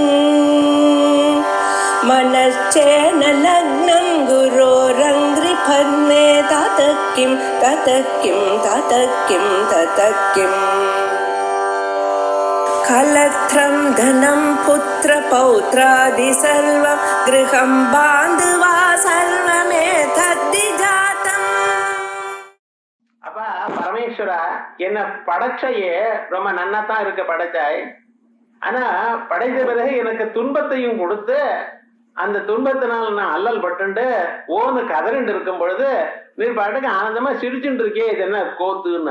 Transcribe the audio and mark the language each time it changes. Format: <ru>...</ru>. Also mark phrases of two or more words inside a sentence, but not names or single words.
<sa>मनश्चेन लग्नं गुरोरङ्घ्रिफन्ने ततः किं कलत्रं धनं पुत्रपौत्रादि सर्वं गृहं बान्धवा सर्वमेतद्धि जातम्.</sa> <ta>அப்பா பரமேஸ்வரா, என்ன படைச்சையே ரொம்ப நன்னாத்தான் இருக்க படைச்சாய். ஆனா படைத்த பிறகு எனக்கு துன்பத்தையும் கொடுத்து அந்த துன்பத்தினால் நான் அல்லல் பட்டுண்டு ஓன்னு கதறிண்டு இருக்கும் பொழுது நீ பாட்டுக்கு ஆனந்தமா சிரிச்சுட்டு இருக்கே, இது என்ன கோத்துன்னு?</ta>